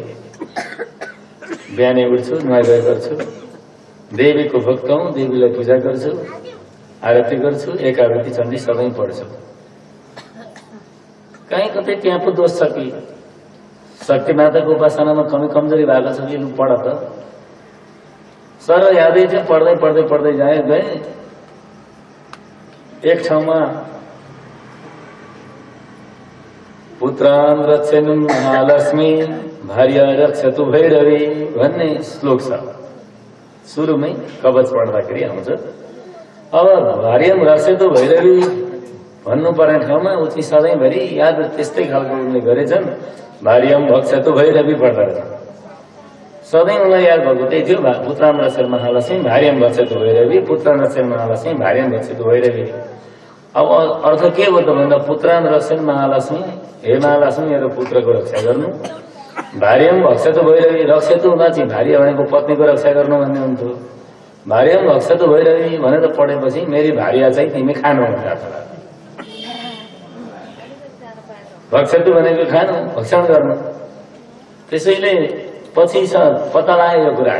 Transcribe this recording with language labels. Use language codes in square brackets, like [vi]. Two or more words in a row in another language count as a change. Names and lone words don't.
[ne] बिहानै उठ्छु, नुहाइ गर्छु, देवीको भक्त हौ, देवीलाई पूजा गर्छु, आरती गर्छु, एकादशी चण्डी सबै पढ्छु। कहीँ कतै त्यहाँ पो दोष छ कि? शक्ति माताको उपासनामा कमजोरी भएको छ कि? लु पढ त। सर यादै थियो, पढ्दै गए। एक ठाउँमा [sa] पुत्रान् रक्षेनु महालक्ष्मी भार्या रक्षतु भैरवी [ne] भन्ने श्लोक छ। सुरुमै कवच पढ्दाखेरि आउँछ। अब [sa] भार्यम रक्षतु भैरवी [ne] भन्नुपर्ने ठाउँमा उची सधैँभरि याद त्यस्तै खालको उनले गरेछन्। [sa] भार्यम भक्षतु भैरवी [ne] पढ्दा रहेछ। सधैँ उनलाई याद भएको त्यही थियो, [sa] पुत्राम रक्षेर महालक्ष्मी भार्यम भक्षतु भैरवी, पुत्राम रक्षेर महालक्ष्मी भार्यम भक्षतु भैरवी। [ne] अब अर्थ के हो त भन्दा [sa] पुत्रान रक्षेर महालक्ष्मी, [ne] हे महालक्ष्मी मेरो पुत्रको रक्षा गर्नु, [sa] भार्यम भक्षतु भैरवी, [ne] रक्षतु हुँदा चाहिँ भार्य भनेको पत्नीको रक्षा गर्नु भन्ने हुन्थ्यो। [sa] भार्यम भक्षतु भैरवी [ne] भनेर पढेपछि मेरी भार्या चाहिँ तिमी खानु हुन्छ। भक्षतु भनेको खानु, भक्षण गर्नु। त्यसैले पछि पत्ता लाग्यो यो कुरा।